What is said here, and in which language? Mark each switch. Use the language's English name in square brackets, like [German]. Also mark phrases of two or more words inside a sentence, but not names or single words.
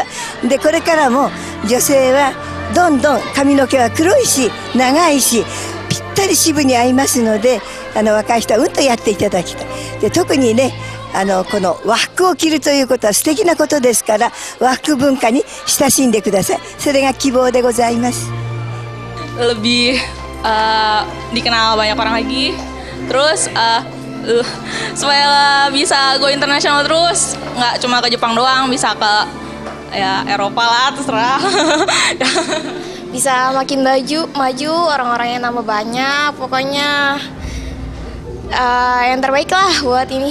[Japanese] でこれからも女性はどんどん髪の毛は黒いし長いしぴったり支部に合いますので、若い人はうんとやっていただきたい。で特にねこの和服を着るということは素敵なことですから、和服文化に親しんでください。それが希望でございます。 [Indonesian] Lebih dikenal banyak orang lagi, terus supaya bisa [English] go internasional [Indonesian] terus, nggak cuma ke Jepang doang, bisa ke ya Eropa lah, terserah. Bisa makin maju, orang-orangnya nambah banyak, pokoknya yang terbaik lah buat ini.